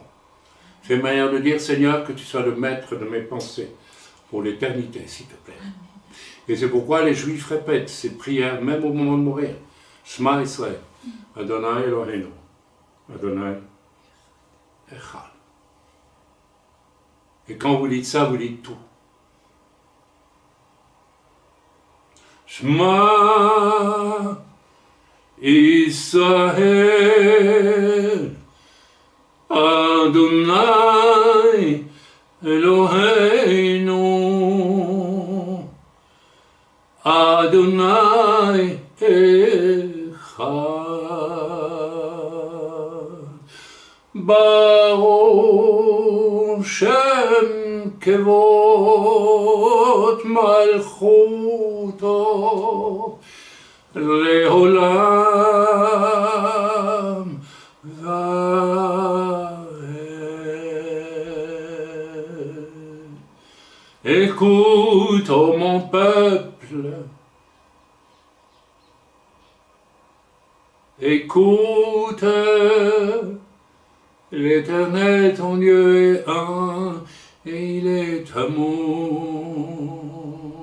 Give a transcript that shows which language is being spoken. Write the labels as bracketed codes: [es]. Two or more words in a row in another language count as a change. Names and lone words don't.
[fr] C'est une manière de dire, Seigneur, que tu sois le maître de mes pensées pour l'éternité, s'il te plaît. Et c'est pourquoi les Juifs répètent ces prières, même au moment de mourir. [he] שמע ישראל, אדוני אלוהינו, אדוני אחד. [fr] Et quand vous dites ça, vous dites tout. [he] שמע ישראל, אדוני אלוהינו אדוני אחד ברוך שם כבוד מלכותו לעולם [fr] Écoute, ô mon peuple, écoute, l'Éternel ton Dieu est un, et il est amour.